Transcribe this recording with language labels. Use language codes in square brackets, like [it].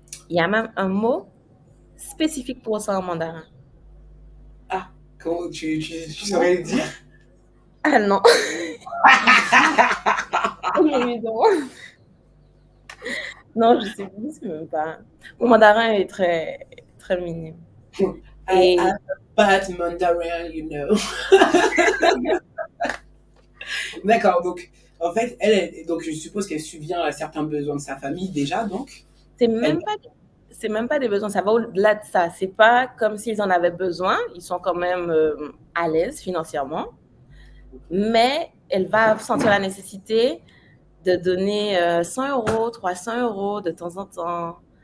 [fr] Il y a même un mot spécifique pour ça en mandarin. Ah, comment tu saurais le dire? Ah non, évidemment. Non, je sais même pas. Mon mandarin est très, très minime. [en] I [fr] Et [en] am a bad Mandarin, you know. [fr] D'accord, donc en fait, donc je suppose qu'elle subvient à certains besoins de sa famille déjà, donc c'est elle. même pas, c'est même pas des besoins, ça va au-delà de ça. C'est pas comme s'ils en avaient besoin, ils sont quand même à l'aise financièrement, mais elle va sentir la nécessité de donner 100 euros, 300 euros de temps en temps.